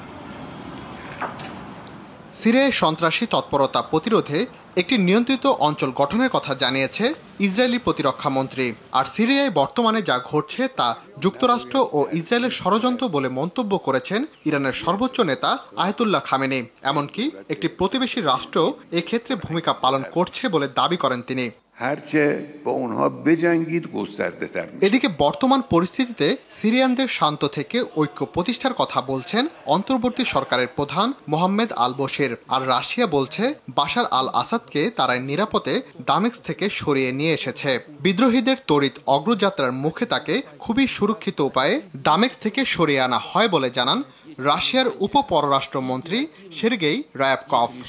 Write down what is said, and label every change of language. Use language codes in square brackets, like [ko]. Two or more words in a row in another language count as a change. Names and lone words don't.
[bn] সিরিয়ায় সন্ত্রাসী তৎপরতা প্রতিরোধে একটি নিয়ন্ত্রিত অঞ্চল গঠনের কথা জানিয়েছে ইসরায়েলি প্রতিরক্ষা মন্ত্রী। আর সিরিয়ায় বর্তমানে যা ঘটছে তা যুক্তরাষ্ট্র ও ইসরায়েলের ষড়যন্ত্র বলে মন্তব্য করেছেন ইরানের সর্বোচ্চ নেতা আয়াতুল্লাহ খামেনি। এমনকি একটি প্রতিবেশী রাষ্ট্র এক্ষেত্রে ভূমিকা পালন করছে বলে দাবি করেন তিনি। [fa] هرچه با اونها بجنگید گسترده تر میشه [bn] এদিকে বর্তমান পরিস্থিতিতে সিরিয়ানদের শান্ত থেকে ঐক্য প্রতিষ্ঠার কথা বলছেন অন্তর্বর্তী সরকারের প্রধান মোহাম্মদ আল বশির। আর রাশিয়া বলছে বাশার আল আসাদকে তারা নিরাপদে দামেস্ক থেকে সরিয়ে নিয়ে এসেছে। বিদ্রোহীদের তড়িৎ অগ্রযাত্রার মুখে তাকে খুবই সুরক্ষিত উপায়ে দামেস্ক থেকে সরিয়ে আনা হয় বলে জানান রাশিয়ার উপ পররাষ্ট্রমন্ত্রী সের্গেই রায়াবকভ।